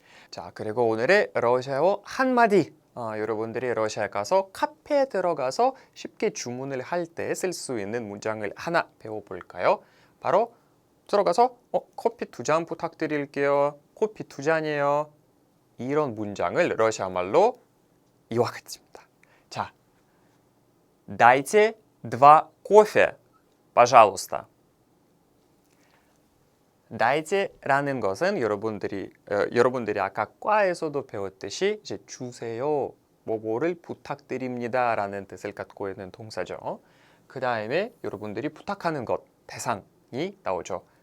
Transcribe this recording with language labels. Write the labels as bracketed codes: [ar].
[ko] 자, 그리고 오늘의 러시아어 한마디. 여러분들이 러시아에 가서 카페에 들어가서 쉽게 주문을 할 때 쓸 수 있는 문장을 하나 배워볼까요? 바로 들어가서 커피 2잔 부탁드릴게요. 커피 2잔이에요. 이런 문장을 러시아 말로 이와 같습니다. [ru] 자, дайте 2 кофе, пожалуйста. [ko] dajte라는 것은 여러분들이 아까 과에서도 배웠듯이 이제 주세요, 뭐뭐를 부탁드립니다라는 뜻을 갖고 있는 동사죠. 그 다음에 여러분들이 부탁하는 것 대상이 나오죠.